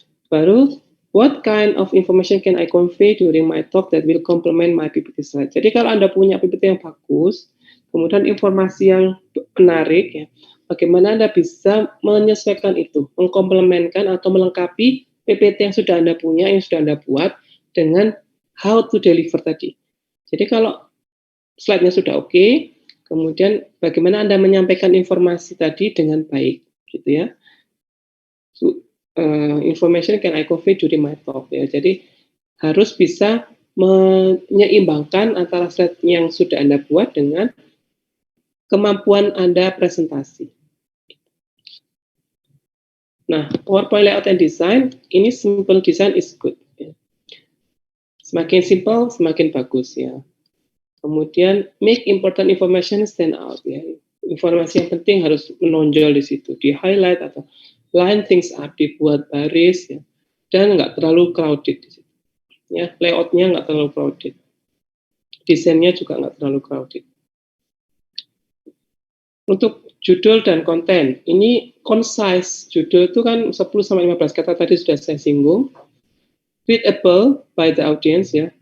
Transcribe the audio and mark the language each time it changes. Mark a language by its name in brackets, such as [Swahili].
[English] Baru, what kind of information can I convey during my talk that will complement my PPT slide? [Indonesian] Jadi kalau Anda punya PPT yang bagus, kemudian informasi yang menarik, ya, bagaimana Anda bisa menyesuaikan itu, mengkomplementkan atau melengkapi PPT yang sudah Anda punya, yang sudah Anda buat, dengan [English] how to deliver [Indonesian] tadi. Jadi kalau slide-nya sudah oke, kemudian bagaimana Anda menyampaikan informasi tadi dengan baik, gitu ya. [English] Information can I convey during my talk, ya. [Indonesian] Jadi harus bisa menyeimbangkan antara slide yang sudah Anda buat dengan kemampuan Anda presentasi. [English] Nah, PowerPoint layout and design, ini simple design is good. Ya. [Indonesian] Semakin simple, semakin bagus, ya. Kemudian [English] make important information stand out, [Indonesian] ya. Informasi yang penting harus menonjol di situ, di highlight atau [English] line things up, [Indonesian] dibuat baris, ya, dan nggak terlalu crowded di situ. Ya, layoutnya nggak terlalu crowded, desainnya juga nggak terlalu crowded. Untuk judul dan konten, ini concise. Judul itu kan 10-15 kata tadi sudah saya singgung. [English] Readable by the audience, ya.